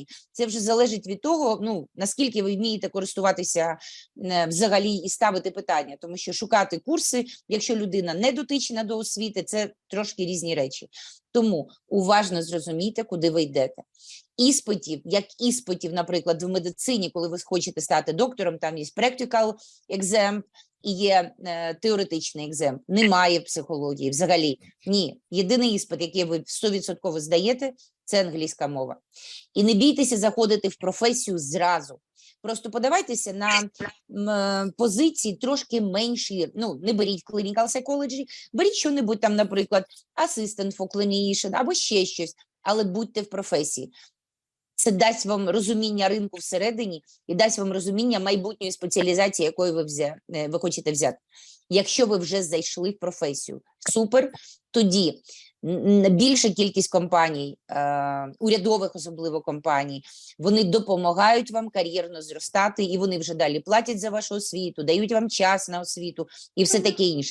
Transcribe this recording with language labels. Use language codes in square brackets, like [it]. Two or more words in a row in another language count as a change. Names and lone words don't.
[uk] Це вже залежить від того, наскільки ви вмієте користуватися взагалі і ставити питання. Тому що шукати курси, якщо людина не дотична до освіти, це трошки різні речі. Тому уважно зрозумійте, куди ви йдете. іспитів, як іспитів, наприклад, в медицині, коли ви хочете стати доктором, там є [en] practical exam [uk] і є теоретичний екзем. Немає в психології взагалі. Ні. Єдиний іспит, який ви 100% здаєте, це англійська мова. І не бійтеся заходити в професію зразу. Просто подавайтеся на позиції трошки менші. Ну, не беріть [en] clinical psychology, [uk] беріть що-небудь там, наприклад, [en] assistant for clinician [uk] або ще щось, але будьте в професії. Це дасть вам розуміння ринку всередині і дасть вам розуміння майбутньої спеціалізації, якою ви хочете взяти. Якщо ви вже зайшли в професію, супер, тоді більша кількість компаній, урядових особливо компаній, вони допомагають вам кар'єрно зростати, і вони вже далі платять за вашу освіту, дають вам час на освіту і все таке інше.